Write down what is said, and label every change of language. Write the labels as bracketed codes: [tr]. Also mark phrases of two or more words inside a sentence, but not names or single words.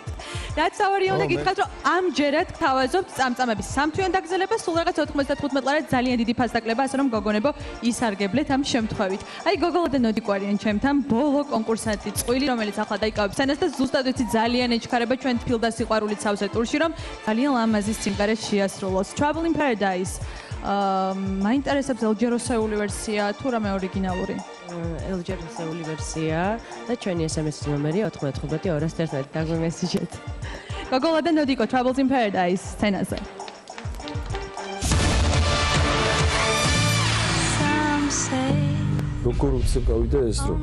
[ka] რაც ავარია უნდა გითხრათ, რომ ამჯერად გთავაზობთ წამწამების სამთვიან დაგზელებას, სულ რაღაც 95 ლარად ძალიან დიდი ფასდაკლება, ასე რომ გოგონებო ისარგებლეთ ამ შემთხვევით. აი გოგოლა და ნოდიკო არიან ჩემთან ბოლო კონკურსანტი წყვილი, რომელიც ახლა დაიკავებს სცენას და ზუსტად ვიცი ძალიან ეჩქარება ჩვენ თბილ და სიყვარულით სავსე ტურში, რომ ძალიან ლამაზი სიმღერა შეასრულოს. Trouble in Paradise. მაინტერესებს ელჯეროსეული ვერსია თუ რამე ორიგინალური? ელჯეროსეული ვერსია და ჩვენი SMS ნომერი 95-201 დაგვიმესიჯეთ. გოგოლა და ნოდიკო Troubles in Paradise სცენაზე. როგორ უცებ გავიდა ეს დრო?